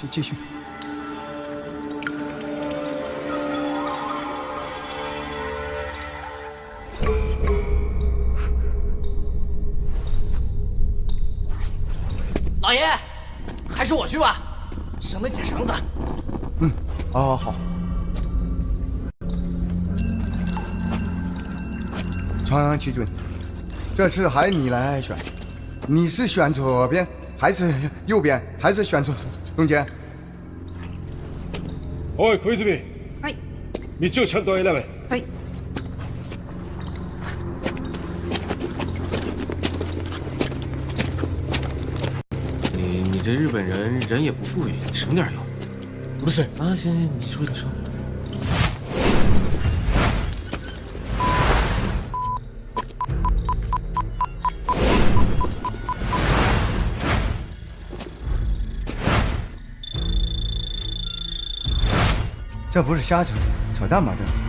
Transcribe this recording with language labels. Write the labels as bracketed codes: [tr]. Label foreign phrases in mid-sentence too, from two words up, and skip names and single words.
[zh] 老爷，还是我去吧，省得解绳子。哦，好。传奇君，这次还你来选，你是选左边还是右边，还是选中间？ [ja] おい小泉。はい。道をちゃんと選べ。はい。 [zh] 你这日本人也不富裕，省点用。不是啊，行，你说。这不是瞎扯淡吗？